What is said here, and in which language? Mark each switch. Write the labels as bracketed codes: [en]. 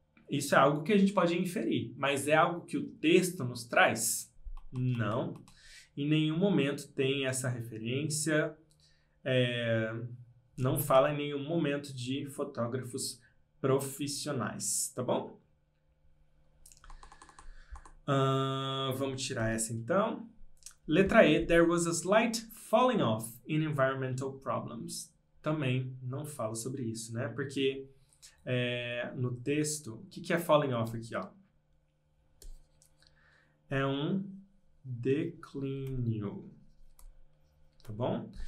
[pt] Isso é algo que a gente pode inferir, mas é algo que o texto nos traz? Não. Em nenhum momento tem essa referência. Não fala em nenhum momento de fotógrafos profissionais, tá bom? Vamos tirar essa então. Letra E, [en] there was a slight falling off in environmental problems. [pt] Também não falo sobre isso, né? Porque no texto, o que é falling off aqui, ó? É um declínio, tá bom?